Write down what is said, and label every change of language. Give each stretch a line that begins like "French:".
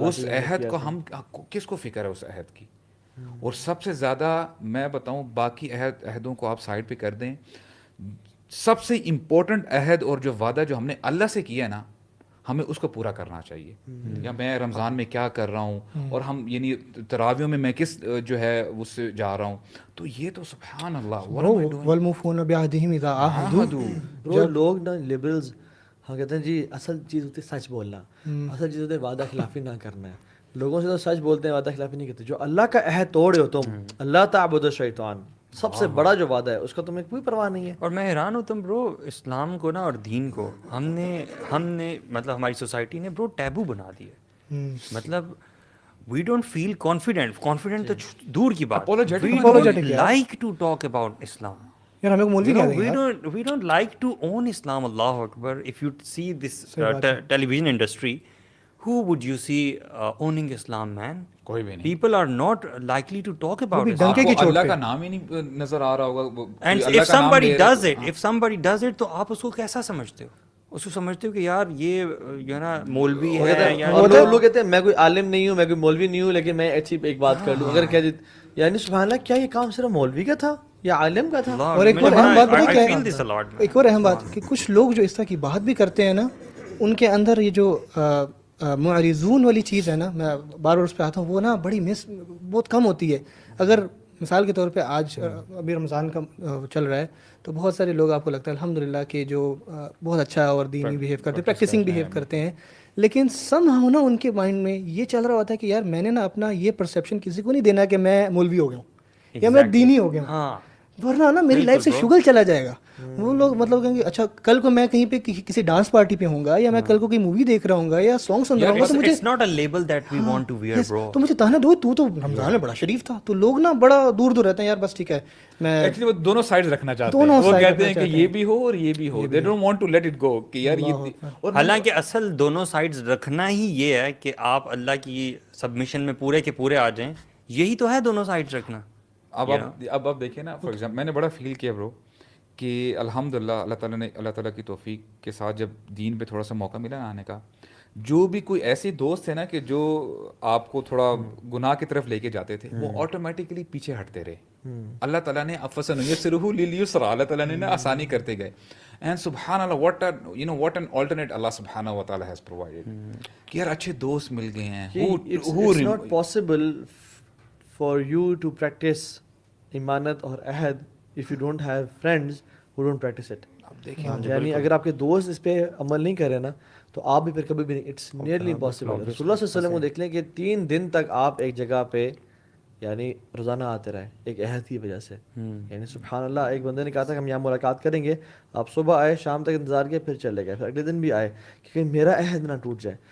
Urdu: اس عہد کو ہم کس کو فکر ہے اس عہد کی. اور سب سے زیادہ میں بتاؤں باقی عہدوں کو آپ سائڈ پہ کر دیں, سب سے امپورٹنٹ عہد اور جو وعدہ جو ہم نے اللہ سے کیا ہے نا ہمیں اس کو پورا کرنا چاہیے. یا میں رمضان میں کیا کر رہا ہوں, اور ہم یعنی تراویوں میں میں کس جو ہے اس سے جا رہا ہوں, تو یہ تو سبحان اللہ.
Arabic: والموفون بعہدہم اذا عاہدوا.
Urdu: لوگ نا لبرلز ہم کہتے ہیں جی اصل چیز ہوتی ہے سچ بولنا, اصل چیز ہوتی ہے وعدہ خلافی نہ کرنا ہے. لوگوں سے تو سچ بولتے ہیں, وعدہ خلافی نہیں کرتے. جو اللہ کا عہد توڑے ہو تم, اللہ تعبدوا الشیطان, سب سے بڑا جو وعدہ ہے اس کا تمہیں کوئی پرواہ نہیں ہے. اور میں حیران ہوں تم برو, اسلام کو نا اور دین کو ہم نے مطلب ہماری سوسائٹی نے برو ٹیبو بنا دیا.
English: مطلب we don't feel confident
Urdu: تو دور کی بات,
English: We don't like to talk about Islam.
Urdu: یار ہمیں مولوی کہہ دیں یار,
English: we don't like to own Islam. Allahu Akbar. If you see this television industry, who would you see owning Islam, man?
Urdu: کوئی بھی نہیں.
English: People are not likely to talk about it.
Urdu: ڈنکے کی چوٹ اللہ پہ کا نام ہی نہیں نظر آ رہا ہوگا.
English: And if somebody does it,
Urdu: تو آپ اس کو کیسا سمجھتے ہو؟ اس کو سمجھتے ہو کہ یار یہ جو ہے نا مولوی ہے, اور لوگ کہتے ہیں میں کوئی عالم نہیں ہوں, میں کوئی مولوی نہیں ہوں, لیکن میں اچھی ایک بات کر لوں. اگر کہہ دیتے یعنی سبحان اللہ, کیا یہ کام صرف مولوی کا تھا یا عالم کا تھا؟ اور ایک اور اہم بات پتہ کیا ہے, ہے, ایک اور اہم بات کہ کچھ لوگ جو اس طرح کی بات بھی کرتے ہیں نا, ان کے اندر یہ جو معرضون والی چیز ہے نا, میں بار بار اس پہ آتا ہوں, وہ نا بڑی بہت کم ہوتی ہے. اگر مثال کے طور پہ آج ابھی رمضان کا چل رہا ہے تو بہت سارے لوگ آپ کو لگتا ہے الحمدللہ کہ جو بہت اچھا اور دینی بیہیو کرتے ہیں, پریکٹسنگ بیہیو کرتے ہیں, لیکن سم ہاؤ نا ان کے مائنڈ میں یہ چل رہا ہوتا ہے کہ یار میں نے نا اپنا یہ پرسیپشن کسی کو نہیں دینا کہ میں مولوی ہو گیا ہوں یا میں دینی ہو گیا ہوں, ہاں ورنہ نا میری لائف سے شغل چلا جائے گا. وہ لوگ مطلب کہیں گے اچھا کل کو میں کہیں پہ کسی ڈانس پارٹی پہ ہوں گا یا میں کل کو کوئی مووی دیکھ رہا ہوں گا یا سانگ سن رہا ہوں گا تو مجھے
English: it's not a label that we want to wear, bro.
Urdu: تو مجھے تانا دو تو رمضان میں بڑا شریف تھا. تو لوگ نا بڑا دور دور رہتے ہیں, یار بس ٹھیک ہے میں ایکچولی وہ دونوں سائڈز رکھنا چاہتے ہیں, وہ کہتے ہیں کہ یہ بھی ہو اور یہ بھی ہو,
English: they don't want to let it go
Urdu: کہ یار یہ. حالانکہ اصل دونوں سائڈز رکھنا ہی یہ ہے کہ آپ اللہ کی سبمیشن میں پورے کے پورے آ جائیں, یہی تو ہے دونوں سائڈز رکھنا. اب آپ دیکھیں نا, فار ایگزامپل میں نے بڑا فیل کیا برو کہ الحمدللہ اللہ تعالیٰ کی توفیق کے ساتھ جب دین پہ تھوڑا سا موقع ملا نا آنے کا, جو بھی کوئی ایسے دوست ہیں نا کہ جو آپ کو تھوڑا گناہ کی طرف لے کے جاتے تھے, وہ آٹومیٹکلی پیچھے ہٹتے رہے. اللہ تعالیٰ نے
Arabic: فَسَنُيَسِّرُهُ لِلْيُسْرَىٰ,
Urdu: اللہ تعالیٰ نے آسانی کرتے گئے. اینڈ سبحان اللہ,
English: what an alternate
Urdu: Allah سبحانہ و تعالیٰ
English: has provided
Urdu: کہ یار اچھے دوست مل گئے ہیں.
English: It's not possible for you to practice
Urdu: ایمانت اور عہد
English: if you don't have friends who don't practice it.
Urdu: یعنی اگر آپ کے دوست اس پہ عمل نہیں کرے نا تو آپ بھی پھر کبھی بھی نہیں,
English: It's nearly impossible.
Urdu: رسول اللہ صلی اللہ علیہ وسلم کو دیکھ لیں کہ 3 دن تک آپ ایک جگہ پہ یعنی روزانہ آتے رہے ایک عہد کی وجہ سے. یعنی سبحان اللہ, ایک بندے نے کہا تھا کہ ہم یہاں ملاقات کریں گے, آپ صبح آئے, شام تک انتظار کیا, پھر چلے گئے, پھر اگلے دن بھی آئے کہ کہیں میرا عہد نہ ٹوٹ جائے.